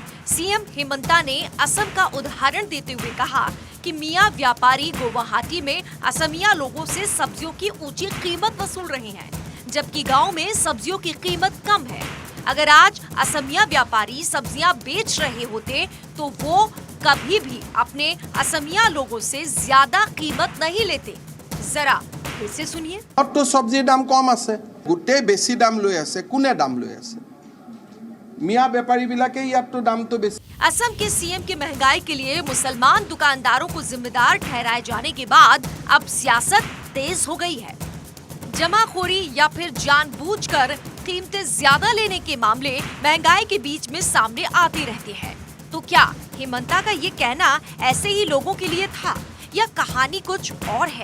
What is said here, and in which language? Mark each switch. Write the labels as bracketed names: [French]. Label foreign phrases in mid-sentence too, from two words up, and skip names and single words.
[Hindi] सीएम हेमंता ने असम का उदाहरण देते हुए कहा कि मियां व्यापारी गुवाहाटी में असमिया लोगों से सब्जियों की ऊंची कीमत वसूल रहे हैं, जबकि गांव में सब्जियों की कीमत कम है। अगर आज असमिया व्यापारी सब्जियां बेच रहे होते तो वो कभी भी अपने असमिया लोगों से ज्यादा कीमत नहीं लेते। जरा फिर से सुनिए। [Assamese] তো সবজিৰ দাম কম আছে, গোটেই বেছি দাম লৈ আছে। কোনে দাম লৈ আছে? মিয়া বেপাৰীবিলাকে ইয়াততো দামটো বেছি। [Hindi] असम के सीएम की महंगाई के लिए मुसलमान दुकानदारों को जिम्मेदार ठहराए जाने के बाद अब सियासत तेज हो गई है। जमाखोरी या फिर जानबूझकर कीमतें ज्यादा लेने के मामले महंगाई के बीच में सामने आते रहते हैं। तो क्या हेमंता का ये कहना ऐसे ही लोगों के लिए था या कहानी कुछ और है?